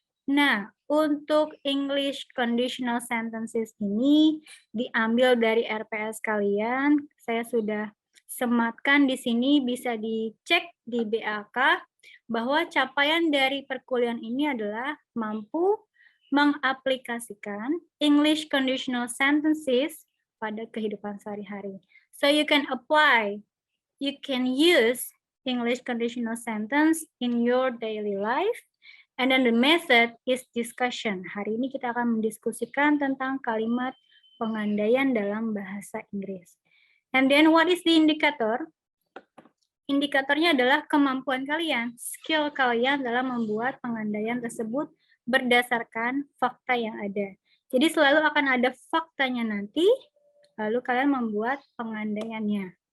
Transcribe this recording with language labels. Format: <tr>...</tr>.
<id>Nah, untuk</id> <en>English conditional sentences</en> <id>ini diambil dari RPS kalian. Saya sudah sematkan di sini, bisa dicek di BAK bahwa capaian dari perkuliahan ini adalah mampu mengaplikasikan</id> <en>English conditional sentences</en> <id>pada kehidupan sehari-hari.</id> <en>So you can apply, you can use English conditional sentence in your daily life. And then the method is discussion.</en> <id>Hari ini kita akan mendiskusikan tentang kalimat pengandaian dalam bahasa Inggris.</id> <en>And then what is the indicator?</en> <id>Indikatornya adalah kemampuan kalian, skill kalian dalam membuat pengandaian tersebut berdasarkan fakta yang ada. Jadi selalu akan ada faktanya nanti, lalu kalian membuat pengandaiannya.</id>